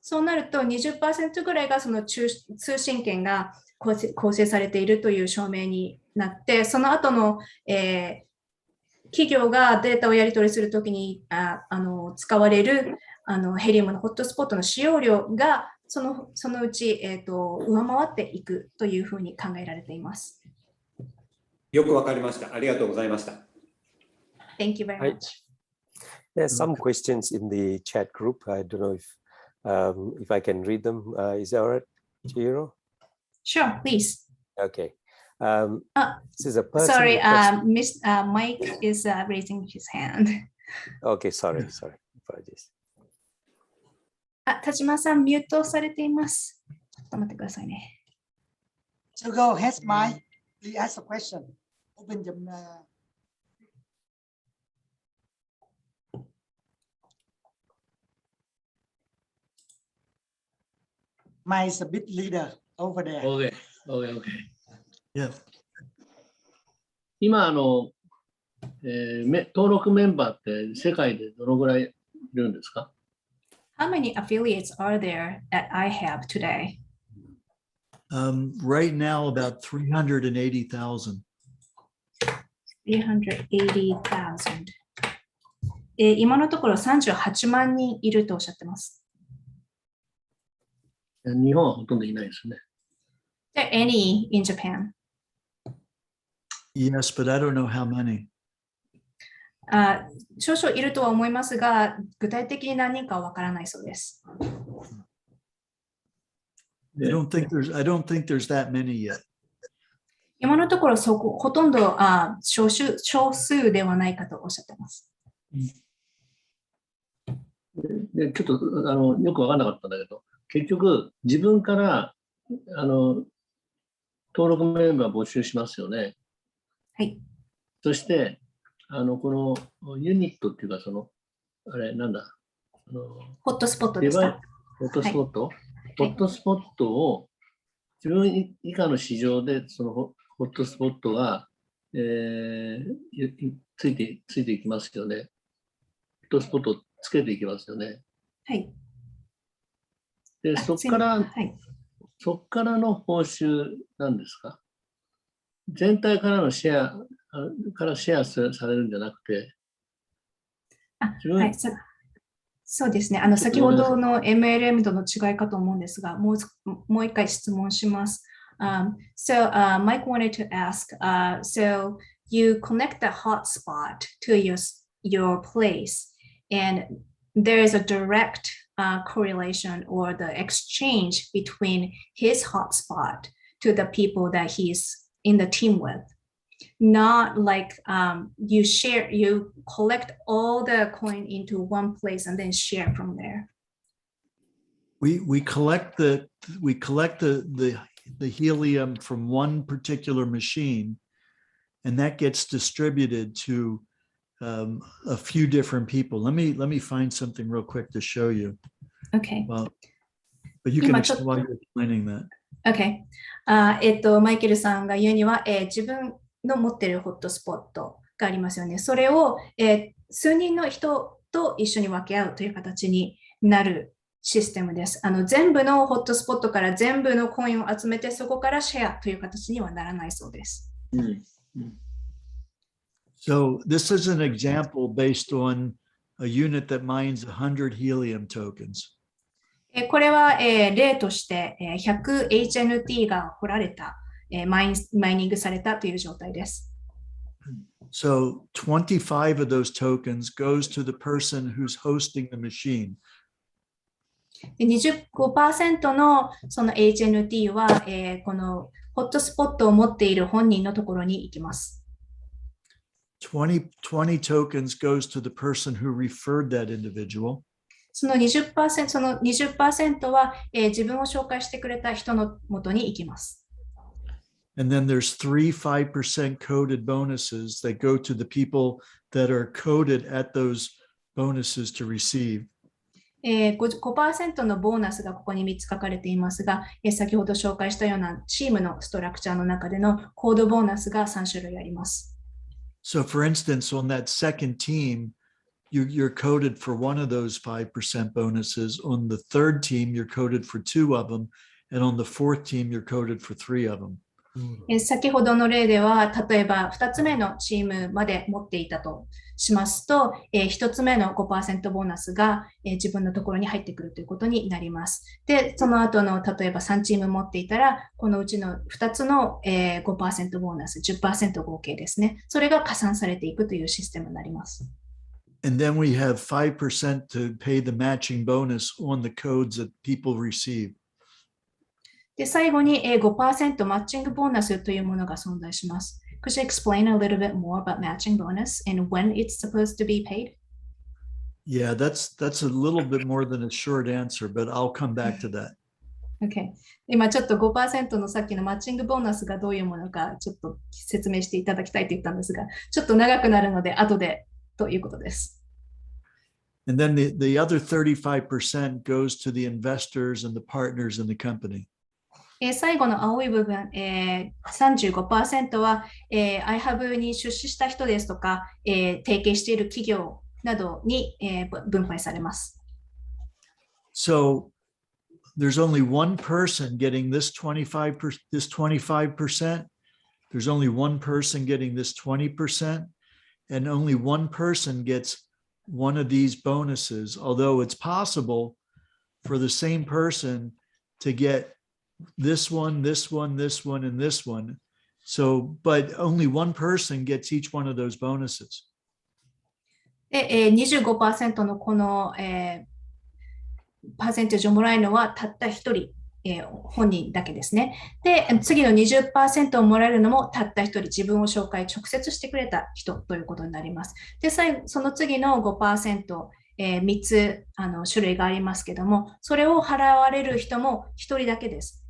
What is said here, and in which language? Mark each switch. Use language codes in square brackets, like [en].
[ja] そうなると 20% ぐらいがその通信権が構成されているという証明になって、その後の、企業がデータをやり取りするときに使われるヘリウムのホットスポットの使用量がそのうち、上回っていくというふうに考えられています。よくわかりました。ありがとうございました。 [en] Thank you very much. There's some questions in the chat group. I don't know if I can read them. Is that all right, Chihiro? Sure, please. Okay. This is a person. Sorry, Mike is raising his hand. Okay, sorry. Apologies. [ja] 田島さん、ミュートされています。ちょっと待ってくださいね。 [en] So go ahead, Mike. Please ask a question. Open your Mike is a bit leader over there. OK。 Yeah. [ja] 今登録メンバーって世界でどのぐらいいるんですか？ [en] How many affiliates are there that I have today? Right now, about 380,000. [ja] 380,000。今のところ38万人いるとおっしゃってます。日本はほとんどいないですね。 [en] Is there any in Japan? Yes, but I don't know how many. [ja] 少々いるとは思いますが、具体的に何人かはわからないそうです。 [en] I don't think there's that many yet. [ja] 今のところほとんど少数ではないかとおっしゃってます。でちょっとよく分からなかったんだけど、結局自分から登録メンバー募集しますよね。はい。そしてこのユニットっていうかあれなんだホットスポットですか？ホットスポット、はい、ホットスポットを自分以下の市場でそのホットスポットが、ついていきますよね。ホットスポットをつけていきますよね。はい。で、そこからの報酬なんですか？全体からのシェアされるんじゃなくて、はい、そうですね。先ほどの MLM との違いかと思うんですが、もう一回質問します。 [en] So Mike wanted to ask, so you connect the hotspot to your place, and there is a direct correlation or the exchange between his hotspot to the people that he's in the team with. Not like you collect all the coin into one place and then share from there. we collect the helium from one particular machine, and that gets distributed to a few different people. Let me find something real quick to show you. Okay. Well, but you can explain while you're explaining that. Okay. [ja] マイケルさんが言うには、自分の持っているホットスポットがありますよね。それを、数人の人と一緒に分け合うという形になるシステムです。全部のホットスポットから全部のコインを集めて、そこからシェアという形にはならないそうです。 [en] So this is an example based on a unit that mines 100 helium tokens. [ja] これは、例として100 HNT が掘られた、マイニングされたという状態です。 [en] So 25 of those tokens goes to the person who's hosting the machine. [ja] 25% のその HNT は、このホットスポットを持っている本人のところに行きます。 [en] 20 tokens goes to the person who referred that individual. [ja] その 20% は、自分を紹介してくれた人のもとに行きます。 [en] And then there's 5% coded bonuses that go to the people that are coded at those bonuses to receive. [ja] 5% のボーナスがここに3つ書かれていますが、先ほど紹介したようなチームのストラクチャーの中でのコードボーナスが3種類あります。 [en] So for instance, on that second team, you're coded for one of those 5% bonuses. On the third team, you're coded for 2 of them. And on the fourth team, you're coded for 3 of them. [ja] 先ほどの例では、例えば2つ目のチームまで持っていたとしますと、1つ目の 5% ボーナスが自分のところに入ってくるということになります。で、その後の例えば3チーム持っていたら、このうちの2つの 5% ボーナス、10% 合計ですね。それが加算されていくというシステムになります。 [en] And then we have 5% to pay the matching bonus on the codes that people receive. [ja] で、最後に 5% マッチングボーナスというものが存在します。 [en] Could you explain a little bit more about matching bonus and when it's supposed to be paid? Yeah, that's a little bit more than a short answer, but I'll come back to that. Okay. [ja] 今ちょっと 5% のさっきのマッチングボーナスがどういうものかちょっと説明していただきたいと言ったんですが、ちょっと長くなるので後でということです。 [en] And then the other 35% goes to the investors and the partners in the company. [ja] 最後の青い部分、35% は、iHub に出資した人ですとか、提携している企業などに、分配されます。 [en] So there's only one person getting this 25%. There's only one person getting this 20%, and only one person gets one of these bonuses, although it's possible for the same person to get this one, this one, this one, and this one. So, but only one person gets each one of those bonuses. [ja] で、25% のこの、パーセンテージをもらえるのはたった1人、本人だけですね。で、次の 20% をもらえるのもたった1人、自分を紹介、直接してくれた人ということになります。で、その次の 5%、3つ種類がありますけども、それを払われる人も1人だけです。